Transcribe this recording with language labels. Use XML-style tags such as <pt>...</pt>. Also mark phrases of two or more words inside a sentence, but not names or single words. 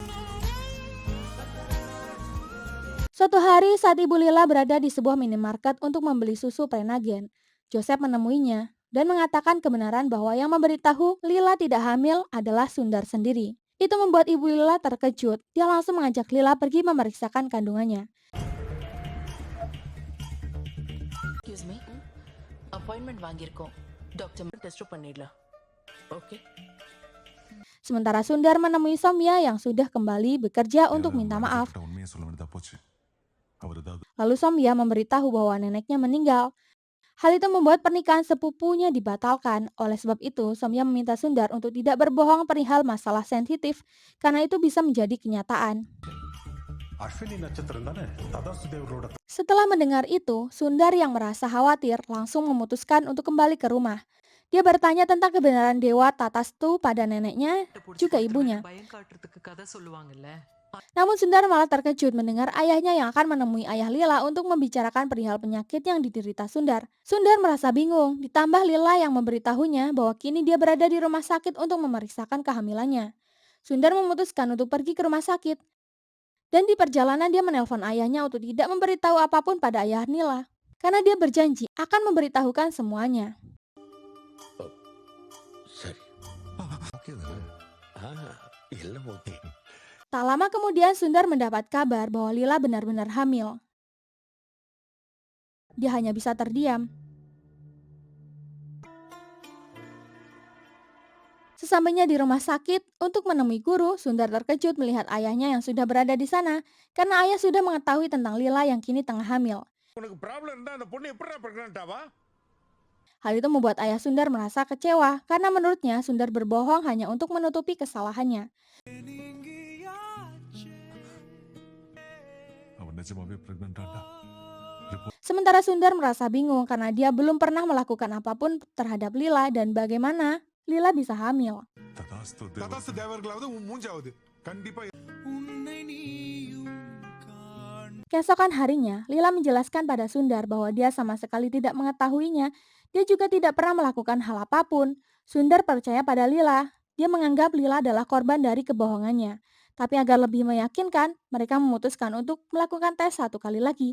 <id>Suatu hari saat Ibu Lila berada di sebuah minimarket untuk membeli susu Prenagen, Joseph menemuinya dan mengatakan kebenaran bahwa yang memberitahu Lila tidak hamil adalah Sundar sendiri. Itu membuat Ibu Lila terkejut. Dia langsung mengajak Lila pergi memeriksakan kandungannya.</id> <en>excuse me appointment</en> <ta>வாங்கியிருக்கோம்</ta> <en>doctor test</en> <ta>பண்ணிடலாம் ஓகே</ta> <id>Sementara Sundar menemui Somya yang sudah kembali bekerja untuk minta maaf.</id> <ta>உண்மையை சொல்ல வேண்டியதா போச்சு. அவர் ஏதாவது</ta> <id>Lalu Somya memberitahu bahwa neneknya meninggal. Hal itu membuat pernikahan sepupunya dibatalkan. Oleh sebab itu, Somya meminta Sundar untuk tidak berbohong perihal masalah sensitif karena itu bisa menjadi kenyataan.</id> <kn>ಅಶ್ವಿನಿ ನಕ್ಷತ್ರ ತಾನೆ ತದಾಸು ದೇವರೋಡ</kn> <id>Setelah mendengar itu, Sundar yang merasa khawatir langsung memutuskan untuk kembali ke rumah. Dia bertanya tentang kebenaran Dewa Tatastu pada neneknya, juga ibunya.</id> <ta>பயம் காட்டுறதுக்கு கதை சொல்லுவாங்கல்ல.</ta> <id>Namun Sundar malah terkejut mendengar ayahnya yang akan menemui ayah Lila untuk membicarakan perihal penyakit yang diderita Sundar. Sundar merasa bingung, ditambah Lila yang memberitahunya bahwa kini dia berada di rumah sakit untuk memeriksakan kehamilannya. Sundar memutuskan untuk pergi ke rumah sakit. Dan di perjalanan dia menelpon ayahnya untuk tidak memberitahu apapun pada ayah Lila. Karena dia berjanji akan memberitahukan semuanya.</id> <ta>சரி ஓகே தானே எல்லாம் ஓகே</ta> <id>Tak lama kemudian Sundar mendapat kabar bahwa Lila benar-benar hamil. Dia hanya bisa terdiam. Sesampainya di rumah sakit untuk menemui guru, Sundar terkejut melihat ayahnya yang sudah berada di sana karena ayah sudah mengetahui tentang Lila yang kini tengah hamil.</id> <ta>உனக்கு ப்ராப்ளம் இருந்தா அந்த பொண்ணு எப்படி பிரெக்னன்ட் ஆவா</ta> <id>Hal itu membuat ayah Sundar merasa kecewa karena menurutnya Sundar berbohong hanya untuk menutupi kesalahannya.</id> <ta>அவர் நிஜமாவே பிரெக்னன்டாண்டா.</ta> <id>Sementara Sundar merasa bingung karena dia belum pernah melakukan apapun terhadap Lila dan bagaimana Lila bisa hamil.</id> <ta>ததாஸ்து ததாசு தேவர்களாவது உன் மூஞ்சாவது கண்டிப்பா</ta> <id>Keesokan harinya, Lila menjelaskan pada Sundar bahwa dia sama sekali tidak mengetahuinya. Dia juga tidak pernah melakukan hal apapun. Sundar percaya pada Lila. Dia menganggap Lila adalah korban dari kebohongannya. Tapi agar lebih meyakinkan, mereka memutuskan untuk melakukan tes 1 kali lagi.</id>